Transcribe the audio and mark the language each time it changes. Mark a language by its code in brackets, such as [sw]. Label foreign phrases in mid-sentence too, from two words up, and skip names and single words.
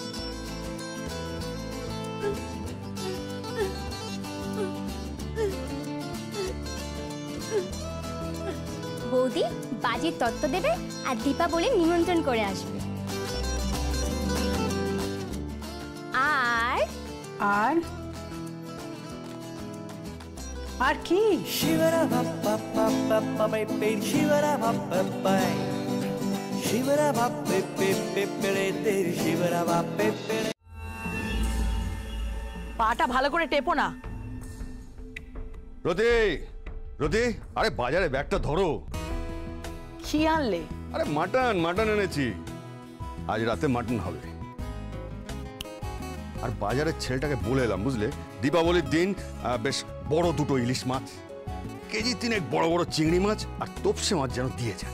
[bn] বৌদি বাজির তত্ত্ব দেবে আর দীপাবলি নিমন্ত্রণ করে আসবে। আর আর আর কি? Shivara ba ba ba ba ba ba ba Shivara ba ba ba Shivara ba ba ba ba ba Shivara ba ba ba পাটা ভালো করে টেপো না। রতি, রতি, আরে বাজারে ব্যাগটা ধরো। কি আনলে? আরে মাটন, মাটন এনেছি। আজ রাতে মাটন হবে। আর বাজারের ছেলেটাকে বলে এলাম, বুঝলে, দীপাবলির দিন বেশ বড় দুটো ইলিশ মাছ, কেজি 3 বড় বড় চিংড়ি মাছ আর তোপসে মাছ যেন দিয়ে যায়।